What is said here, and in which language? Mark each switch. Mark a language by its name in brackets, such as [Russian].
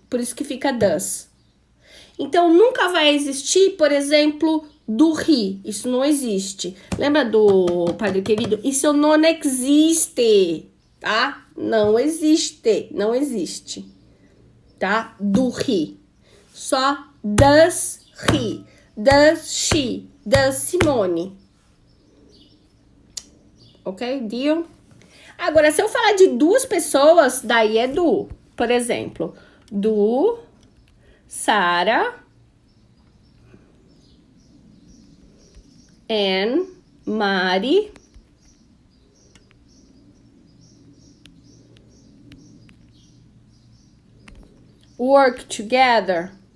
[Portuguese] Por isso que fica does. Então, nunca vai existir, por exemplo, [English] do he. [Portuguese] Isso não existe. Lembra do Padre Querido? Isso não existe, tá? Não existe, não existe, tá? [English] Do he. Só does he, does she, does Simone. Ok? Deal? [Portuguese] Agora, se eu falar de duas pessoas, daí é do. Por exemplo, [English] do Sarah and Mari work together.